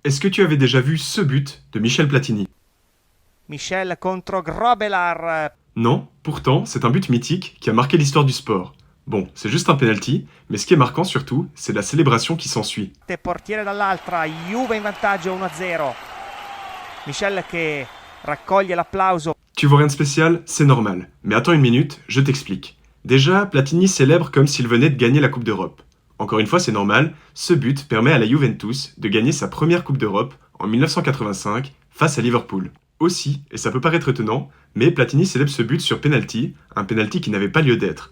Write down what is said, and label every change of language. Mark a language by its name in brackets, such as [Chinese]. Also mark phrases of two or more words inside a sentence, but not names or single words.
[French] Est-ce que tu avais déjà vu ce but de Michel Platini? [Italian] Michel contro Grobelar. [French] Non, pourtant, c'est un but mythique qui a marqué l'histoire du sport. Bon, c'est juste un penalty, mais ce qui est marquant surtout, c'est la célébration qui s'ensuit. [Italian] Portiere dall'altra, Juve in vantaggio 1-0. Michel che raccoglie l'applauso. [French] Tu vois rien de spécial? C'est normal. Mais attends une minute, je t'explique. Déjà, Platini célèbre comme s'il venait de gagner la Coupe d'Europe. Encore une fois, c'est normal, ce but permet à la Juventus de gagner sa première Coupe d'Europe en 1985 face à Liverpool. Aussi, et ça peut paraître étonnant, mais Platini célèbre ce but sur penalty, un penalty qui n'avait pas lieu d'être.